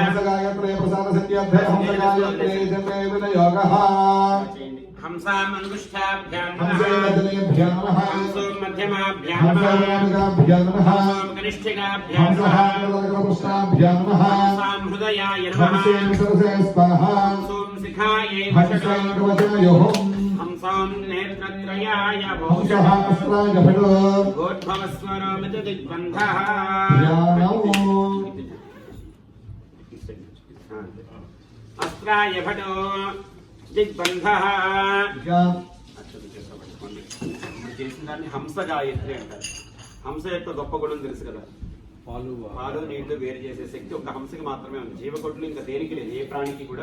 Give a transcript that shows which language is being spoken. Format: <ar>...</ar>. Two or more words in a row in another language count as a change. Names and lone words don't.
<sa>हंसाम् अंगुष्ठाभ्यां नमः हंसों मध्यमाभ्यां नमः हंसों कनिष्ठिकाभ्यां नमः हंसां हृदयाय नमः हंसों शिखायै हंसों नेत्रत्रयाय गोद्भवस्वरोमित दिग्बन्धः అస్త్రాయ భటో దిగ్బంధః.</sa> <te>చేసిన దాన్ని హంస గాయత్రి అంటారు. హంస యొక్క గొప్ప గుణం తెలుసు కదా, పాలు నీళ్లు వేరు చేసే శక్తి ఒక హంసకి మాత్రమే ఉంది. జీవకొట్లు ఇంకా దేనికి లేదు, ఏ ప్రాణికి కూడా.</te>